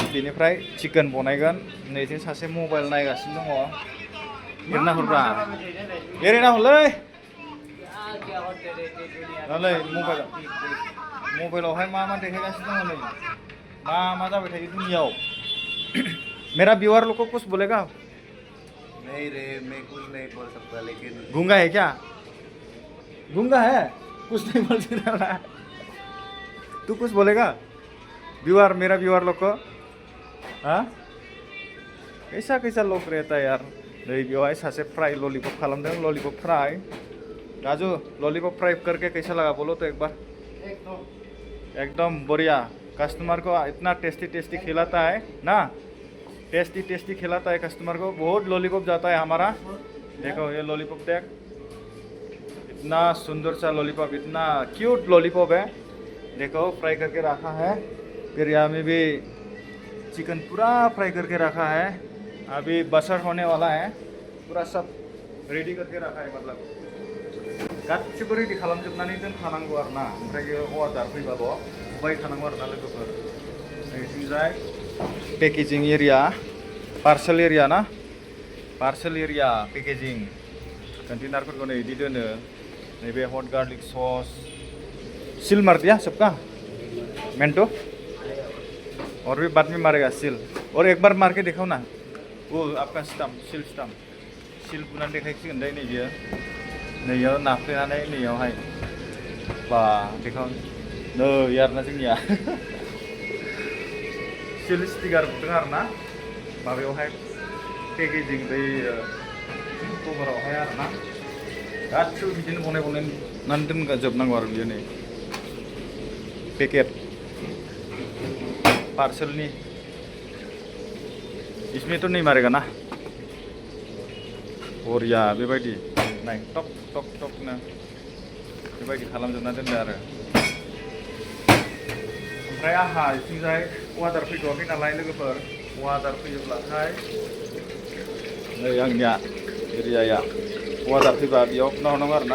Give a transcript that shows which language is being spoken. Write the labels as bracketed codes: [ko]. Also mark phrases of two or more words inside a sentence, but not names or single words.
[brx] बेनिफ्राय चिकेन बनायगोन। नैथिं सासे मबाइल नायगासिनो दङ। एरना हरब्रा, एरैना हरलै। दालै मबाइलावहाय मा देखायगासिनो दङ नै, मा जाबाय थायो दुनियाव। [hi] मेरा व्यूअर लोग को कुछ बोलेगा? नहीं रे, मैं कुछ नहीं बोल सकता, लेकिन गूंगा है क्या? गूंगा है, कुछ नहीं बोल सकता। तू कुछ बोलेगा व्यूअर, मेरा व्यूअर लोग को? हाँ, कैसा कैसा लोग रहता है यार। [brx] नहीं बेवहाय सासे [en] fry lollipop [brx] खालामदों, [en] लॉलीपॉप फ्राई। [hi] राजू, [en] lollipop fry [hi] करके कैसा लगा बोलो तो एक बार। एकदम बढ़िया। कस्टमर को इतना [en] tasty tasty [hi] खिलाता है ना, [en] tasty tasty [hi] खिलाता है कस्टमर को। बहुत लॉलीपॉप जाता है हमारा। देखो ये लॉलीपॉप देख, इतना सुंदर सा लॉलीपॉप, इतना क्यूट लॉलीपॉप है। देखो फ्राई करके रखा है। फिर यहाँ में भी चिकन पूरा फ्राई करके रखा है। अभी बसर होने वाला है, पूरा सब रेडी करके रखा है मतलब। [brx] गासिबो रेडी खालामजोबनानै दोनखानांगौ आरोना। ओमफ्राय अर्डार फैबाल' बुबाय थानांगौ आरोना लोगोफोर। नैथिंजाय [en] packaging area, parcel area [brx] ना, [en] parcel area [brx] पेकेजिं कन्टेनारफोरखौ नै बिदि दोनो। [hi] नैबे [en] hot garlic sauce, [hi] सील मार दिया सबका मेंटो, और भी बाद में मारेगा सील। और एक बार मार के दिखाओ ना, वो आपका स्टाम्प, [en] seal stamp, [brx] सील बुनानै देखायसिगोन दे नैबेयो। नैयाव नाफ्लेनानै नैयावहाय बा देखाव नै आरोना जोंनिया। [en] seal sticker [brx] बुदों आरोना माबायावहाय, पेकेजिं बै कभारावहाय आरोना। गासिबो बिदिनो बनायनानै दोनजोबनांगौ आरो बियो। [hi] नै पैकेट पार्सलनि, इसमें तो नहीं मारेगा ना। [brx] बढ़िया बेबायदि नाय, टक टक टकनो बेबायदि खालामजोबना दोनदो आरो। ओमफ्राय आंहा इथिंजाय अर्डार फैथ'वाखै नालाय लोगोफोर। अर्डार फैयोब्लाथाय नै आंनिया एरियाया अर्डार फैबा बेयाव नाहरनांगौ आरोना।